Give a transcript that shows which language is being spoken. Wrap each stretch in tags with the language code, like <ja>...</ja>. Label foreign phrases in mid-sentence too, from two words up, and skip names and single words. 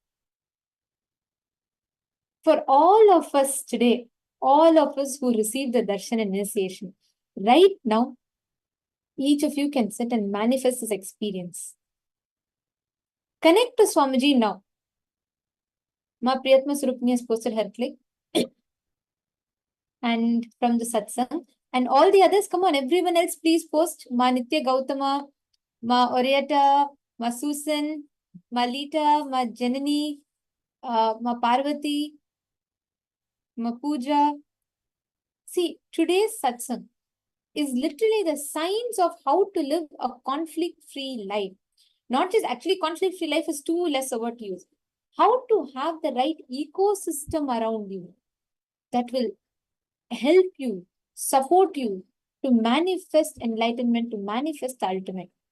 <en>For all of us today, all of us who received the darshan and initiation, right now, each of you can sit and manifest this experience. Connect to Swamiji now. Ma Priyatma Surupni has posted her click. And from the satsang. And all the others, come on, everyone else, please post. Ma Nitya Gautama, Ma Orietta, Ma Susan, Ma Lita, Ma Janani, Ma Parvati, Ma Pooja. See, today's satsang is literally the science of how to live a conflict-free life. Not just actually conflict-free life is too less a word to use. How to have the right ecosystem around you that will help you, support you to manifest enlightenment, to manifest the ultimate.</en>